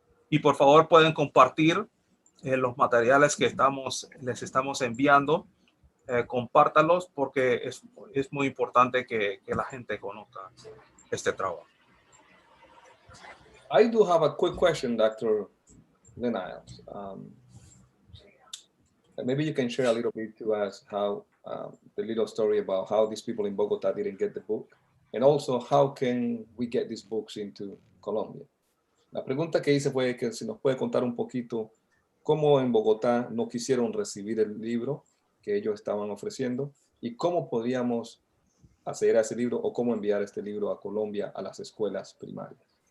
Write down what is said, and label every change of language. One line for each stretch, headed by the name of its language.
Spanish: Y por favor pueden compartir los materiales que les estamos enviando. Compártanlos porque es muy importante que la gente conozca este trabajo.
English: I do have a quick question, Dr. Leniles. Maybe you can share a little bit to us how the little story about how these people in Bogota didn't get the book, and also how can we get these books into Colombia.
Spanish: La pregunta que hice fue que si nos puede contar un poquito cómo en Bogotá no quisieron recibir el libro que ellos estaban ofreciendo y cómo podíamos acceder a ese libro o cómo enviar este libro a Colombia a las escuelas primarias.